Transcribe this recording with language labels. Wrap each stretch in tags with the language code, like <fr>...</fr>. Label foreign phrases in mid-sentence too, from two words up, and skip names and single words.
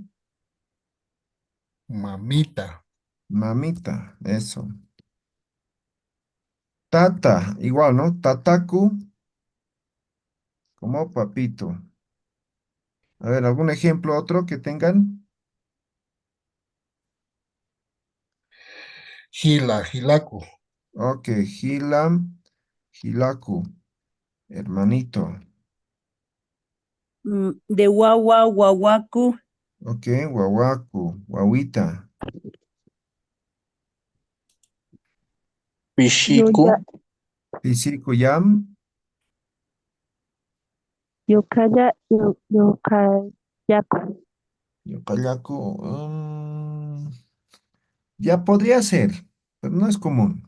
<es>mamita, Mamita, eso. Tata, igual, ¿no? Tataku, como papito. A ver, ¿algún ejemplo otro que tengan?</es> <qu>Gila, Gilacu,</qu> <es>Ok,</es> <qu>Hilam, Hilaku,</qu> <es>hermanito. De guagua, guaguacu, Ok, Wawaku, Wawita.</es> <qu>Pishiku, Yoya, Pisikuyam, Yokaya, Yokayaku. Yokayaku.</qu> <es>Ya podría ser, pero no es común.</es>